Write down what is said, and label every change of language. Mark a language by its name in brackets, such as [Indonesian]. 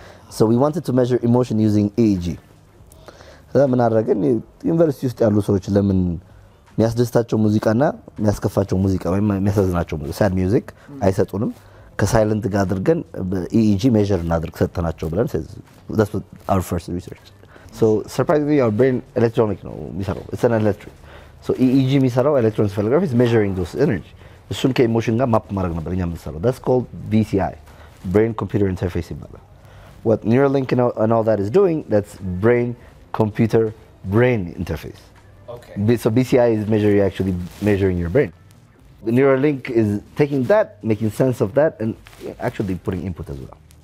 [English] So we wanted to measure emotion using EEG. So that means university used to do so. [Amharic] የሚያስደስታቸው ሙዚቃና የሚያስከፋቸው ሙዚቃ ወይም የሚያሳዝናቸው sad music አይሰጡንም ከሳይለንት ጋር አድርገን EEG measure እናድርግ ሰጥተናቸው ብለን [English] that's what our first research. So surprisingly our brain electronic [Amharic] ነው የሚሰራው [English] it's an electric. So EEG የሚሰራው electroencephalography is measuring those energy. [Amharic] እሱን ከኢሞሽን ጋር ማፕ ማድረግ ነበር እኛ የምንሰራው. [English] That's called BCI, brain computer interface ይባላል. What Neuralink and all that is doing, that's brain computer brain interface. Okay. So BCI is measuring your brain. The Neuralink is taking that, making sense of that, and actually putting input as well.